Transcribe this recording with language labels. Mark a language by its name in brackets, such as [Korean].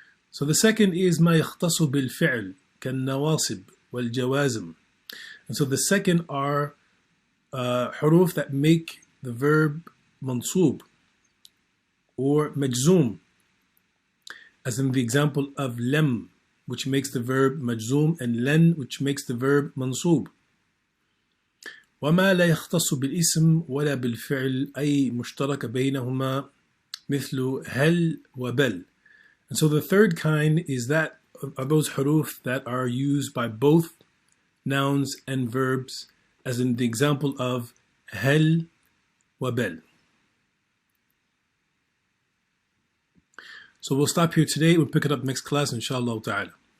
[English] So the second is [Arabic] ما يختص بالفعل كالنواصب والجوازم. [English] And so the second are huruf that make the verb mansub or majzoom, as in the example of lam, which makes the verb majzoom, and len, which makes the verb mansub. [Arabic] وما لا يختص بالاسم ولا بالفعل أي مشترك بينهما مثل هل وبل. [English] And so the third kind is that are those huruf that are used by both nouns and verbs, as in the example of هل وبل. So we'll stop here today. We'll pick it up next class, inshallah ta'ala.